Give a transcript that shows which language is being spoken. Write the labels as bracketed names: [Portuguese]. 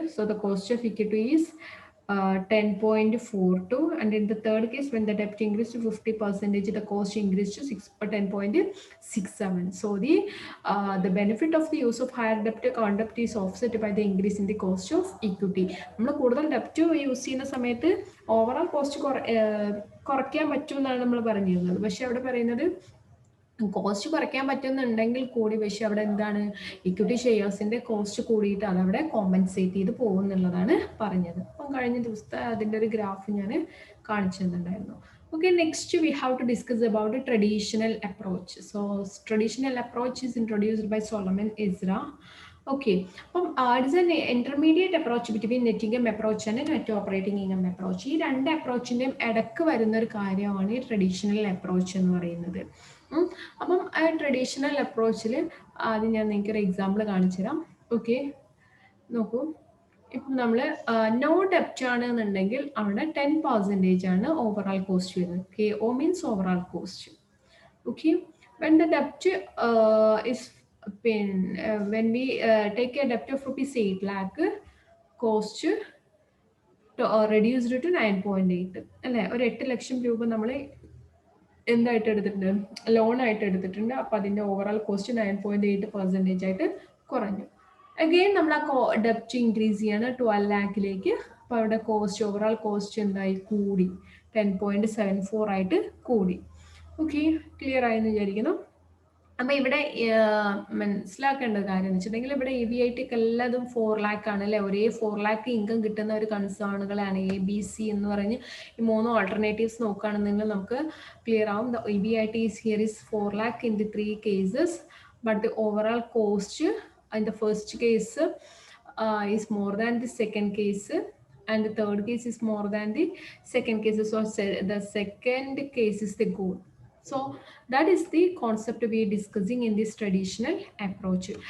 [English] So the cost of equity is 10.42. And in the third case, when the debt increased to 50%, the cost increased to 10.67. So the benefit of the use of higher debt concept is offset by the increase in the cost of equity. [Malayalam] നമ്മൾ കൂടുതൽ ഡെപ്റ്റ് use ചെയ്യുന്ന സമയത്ത് overall cost കുറയ്ക്കാൻ പറ്റും എന്നാണ് നമ്മൾ പറഞ്ഞിരുന്നത്. പക്ഷെ അവിടെ പറയുന്നത് കോസ്റ്റ് കുറയ്ക്കാൻ പറ്റുന്നുണ്ടെങ്കിൽ കൂടി പക്ഷെ അവിടെ എന്താണ് ഇക്വിറ്റി ഷെയർസിന്റെ കോസ്റ്റ് കൂടിയിട്ട് അതവിടെ കോമ്പൻസേറ്റ് ചെയ്ത് പോകുന്നുള്ളതാണ് പറഞ്ഞത്. അപ്പം കഴിഞ്ഞ ദിവസത്തെ അതിൻ്റെ ഒരു ഗ്രാഫ് ഞാൻ കാണിച്ചു തന്നിട്ടുണ്ടായിരുന്നു. [English] Okay, next we have to discuss about the traditional approach. So traditional approach is introduced by Solomon Ezra. Okay, it is an intermediate approach between net income approach and net operating income approach. [Malayalam] ഈ രണ്ട് അപ്രോച്ചിൻ്റെയും ഇടയ്ക്ക് വരുന്ന ഒരു കാര്യമാണ് ഈ traditional approach എന്ന് പറയുന്നത്. അപ്പം ആ ട്രഡീഷണൽ അപ്രോച്ചിൽ ആദ്യം ഞാൻ നിങ്ങൾക്കൊരു എക്സാമ്പിൾ കാണിച്ചു തരാം. ഓക്കെ, നോക്കൂ. ഇപ്പം നമ്മൾ നോ ഡെപ്റ്റ് ആണ് എന്നുണ്ടെങ്കിൽ അവിടെ 10% ആണ് ഓവറോൾ കോസ്റ്റ് വരുന്നത്. KO means overall cost. [English] Okay, when the ഡെപ്റ്റ് is when we take a debt of ₹8 lakh, cost reduced to 9.8 അല്ലേ. [Malayalam] ഒരു 8 ലക്ഷം രൂപ നമ്മൾ എന്തായിട്ട് എടുത്തിട്ടുണ്ട്, ലോൺ ആയിട്ട് എടുത്തിട്ടുണ്ട്. അപ്പോൾ അതിൻ്റെ ഓവറോൾ കോസ്റ്റ് 9.8% ആയിട്ട് കുറഞ്ഞു. അഗെയിൻ നമ്മൾ ആ ഡെപ്റ്റ് ഇൻക്രീസ് ചെയ്യാണ് 12 ലാഖിലേക്ക്. അപ്പോൾ അവിടെ കോസ്റ്റ് ഓവറോൾ കോസ്റ്റ് എന്തായി കൂടി, 10.74 ആയിട്ട് കൂടി. ഓക്കെ, ക്ലിയർ ആയെന്ന് വിചാരിക്കുന്നു. അപ്പം ഇവിടെ മനസ്സിലാക്കേണ്ട കാര്യം എന്ന് വെച്ചിട്ടുണ്ടെങ്കിൽ ഇവിടെ EBIT എല്ലാതും 4 lakh ആണ് അല്ലേ. ഒരേ 4 lakh ഇൻകം കിട്ടുന്ന ഒരു കൺസേണുകളാണ് ABC എന്ന് പറഞ്ഞ് ഈ 3 ഓൾട്ടർനേറ്റീവ്സ് നോക്കുകയാണെന്നുണ്ടെങ്കിൽ നമുക്ക് ക്ലിയർ ആവും. [English] The EBIT is here is 4 lakh in the 3 cases, but the overall cost in the first case is more than the second case, and the third case is more than the second case. So the second case is the good. So that is the concept we are discussing in this traditional approach.